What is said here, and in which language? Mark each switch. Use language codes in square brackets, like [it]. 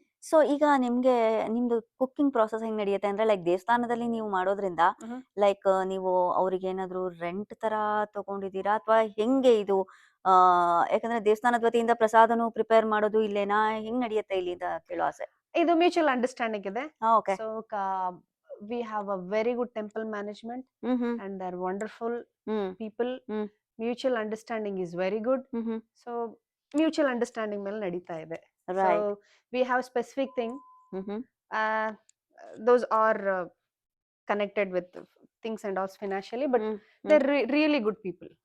[kn] So ಈಗ ನಿಮ್ದು cooking process ಹೆಂಗ್ ನಡೆಯುತ್ತೆ ಅಂದ್ರೆ, ಲೈಕ್ ದೇವಸ್ಥಾನದಲ್ಲಿ ನೀವು ಮಾಡೋದ್ರಿಂದ ಲೈಕ್ ನೀವು ಅವ್ರಿಗೆ ಏನಾದ್ರು ರೆಂಟ್ ತರ ತಗೊಂಡಿದ್ದೀರಾ, ಅಥವಾ ಹೆಂಗೆ ಇದು? ಯಾಕಂದ್ರೆ ದೇವಸ್ಥಾನದ ವತಿಯಿಂದ ಪ್ರಸಾದನು ಪ್ರಿಪೇರ್ ಮಾಡೋದು ಇಲ್ಲೇನಾ, ಹೆಂಗ್ ನಡೆಯುತ್ತೆ ಇಲ್ಲಿ ಅಂತ ಕೇಳೋ ಆಸೆ. ಇದು ಮ್ಯೂಚುವಲ್ ಅಂಡರ್ಸ್ಟ್ಯಾಂಡಿಂಗ್ ಇದೆ. Okay. [en] So we have a very good temple management and they're wonderful people. Mutual understanding is very good. So [kn] mutual understanding ಮೇಲೆ ನಡೀತಾ ಇದೆ. So [en] Right. We have specific thing, hmm. Those are connected with things and all financially, but hmm. they're really good people.